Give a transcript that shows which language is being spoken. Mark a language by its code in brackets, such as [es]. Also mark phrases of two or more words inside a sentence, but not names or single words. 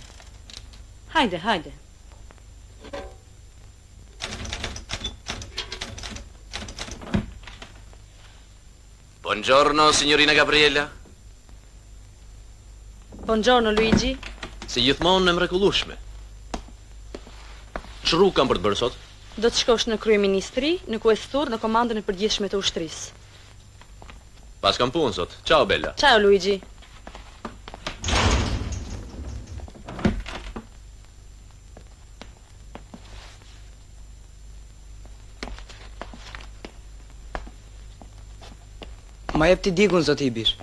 [sq] Hajde. [it] Buongiorno, signorina Gabriella. Buongiorno, Luigi. [sq] Si gjithmonë e mrekullueshme. Ç'rrugë kam për të bërë sot? Do të shkosh në kryeministri, në kuestur, në komandën e përgjithshme të ushtrisë. Pas kam punë sot. [it] Ciao, Bella. Ciao, Luigi. [sq] Ma jep ti dikun, zoti i bish.